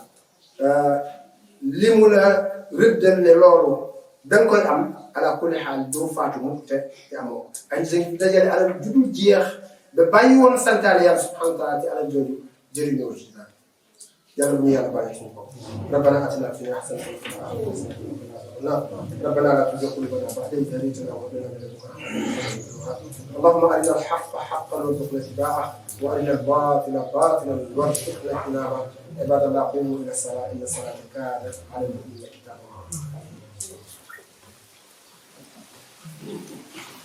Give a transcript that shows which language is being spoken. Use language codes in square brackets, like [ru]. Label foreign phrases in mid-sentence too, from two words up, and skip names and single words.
[wo] li mu la rëddal ne loolu danga koy am [ar] على كل حال [wo] doo faatu mu te amoo ay dañ dajale alal judul jeex ba bàyyi woon santaane yàlla [ar] سبحانه وتعالى [wo] ci alal jooju jëriñoo ci dara yàlla bu ñu yàlla bàyyi suñu bopp [ar] ربنا آتنا في الدنيا حسنة وفي الآخرة حسنة وقنا عذاب النار ربنا لا تزغ قلوبنا بعد إذ هديتنا وهب لنا من لدنك رحمة إنك أنت الوهاب اللهم أرنا الحق حقا وارزقنا اتباعه وأرنا الباطل باطلا وارزقنا اجتنابه عباد الله قوموا إلى الصلاة إن الصلاة كانت على المؤمنين كتابا